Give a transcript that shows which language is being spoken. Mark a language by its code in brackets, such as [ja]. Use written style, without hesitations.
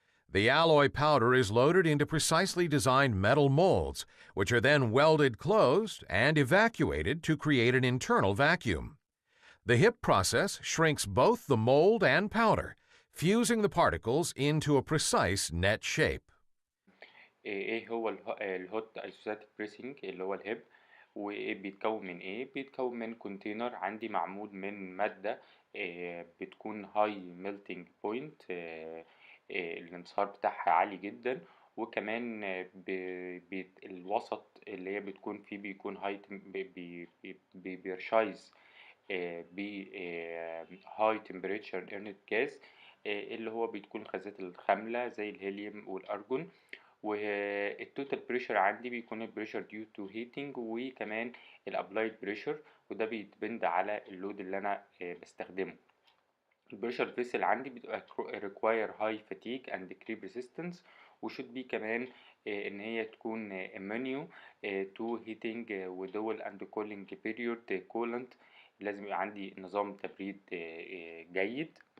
[en] The alloy powder is loaded into precisely designed metal molds, which are then welded closed and evacuated to create an internal vacuum. The HIP process shrinks both the mold and powder, fusing the particles into a precise net shape. [ar] ايه هو الهوت ايزوستاتيك بريسنج اللي هو الهيب، وايه بيتكون من ايه؟ بيتكون من كونتينر عندي معمول من مادة بتكون هاي ميلتنج بوينت، الانصهار بتاعها عالي جدا، وكمان الوسط اللي هي بتكون فيه بيكون هاي بيرشايز ب هاي تمبريتشر انرت جاز، اللي هو بتكون الغازات الخاملة زي الهيليوم والأرجون. والتوتال بريشر عندي بيكون البريشر ديو تو هيتنج، وكمان الابلايد بريشر، وده بيدبند على اللود اللي انا بستخدمه. البريشر فيسل عندي بتبقى require high fatigue and creep resistance، وشود بي كمان ان هي تكون immune to heating ودول and cooling period coolant. لازم يبقى عندي نظام تبريد جيد.